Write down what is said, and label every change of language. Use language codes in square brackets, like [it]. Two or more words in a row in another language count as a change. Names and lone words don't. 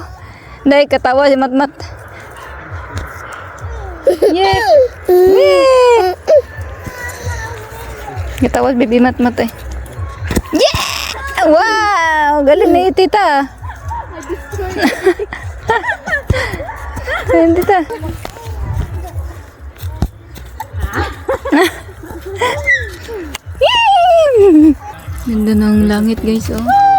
[id] Dai ketawa si Mat. Yeah. Yeah. Ketawa si Bibi Mat eh. Yeah! [tl] Wow, galing na tita. Ayan tita. Ganda ng langit guys oh.